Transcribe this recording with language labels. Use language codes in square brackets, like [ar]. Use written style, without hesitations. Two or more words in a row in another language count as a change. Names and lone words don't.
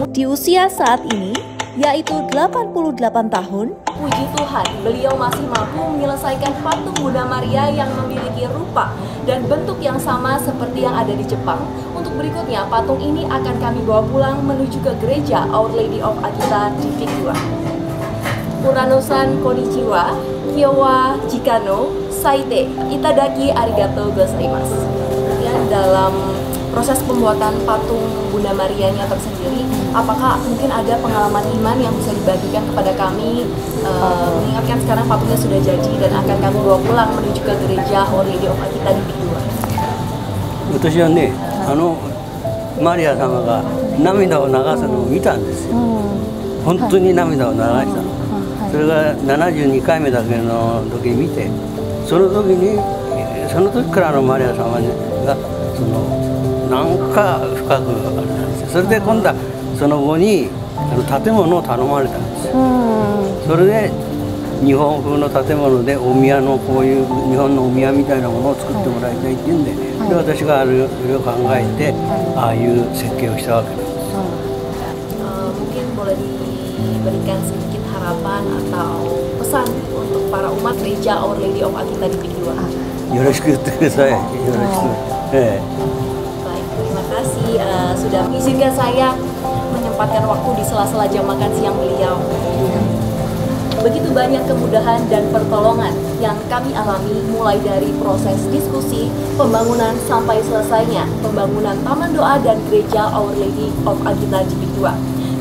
[id] Di usia saat ini, yaitu 88 tahun, puji Tuhan, beliau masih mampu menyelesaikan patung Bunda Maria yang memiliki rupa dan bentuk yang sama seperti yang ada di Jepang. Untuk berikutnya, patung ini akan kami bawa pulang menuju ke gereja Our Lady of Akita di PIK 2. [ja] Urano-san こんにちは、今日は時間の、割いて、いただきありがとうございます. [id] Dan dalam proses pembuatan patung Bunda Marianya tersendiri, apakah mungkin ada pengalaman iman yang bisa dibagikan kepada kami, mengingatkan sekarang patungnya sudah jadi dan akan kami bawa pulang menuju ke gereja Our Lady of Akita di PIK 2? [ja] 私はね、マリア様が涙を流すのを見たんですよ。本当に涙を流したの。それが72回目だけの時に見て、その時からマリア様がなんか深くあれなんですよ。それで今度はその後に建物を頼まれたんですよ。それで日本風の建物でお宮のこういう日本のお宮みたいなものを作ってもらいたいっていうんで、で私がいろいろ考えてああいう設計をしたわけなんです。 [id] Mungkin boleh diberikan sedikit harapan atau pesan untuk para umat gereja Our Lady of Akita di PIK 2. [ja] よろしく言ってください。よろしく。 [id] Baik, terima kasih sudah mengizinkan saya menyempatkan waktu di sela-sela jam makan siang beliau. Begitu banyak kemudahan dan pertolongan yang kami alami, mulai dari proses diskusi, pembangunan sampai selesainya pembangunan taman doa dan gereja Our Lady of Akita di PIK 2.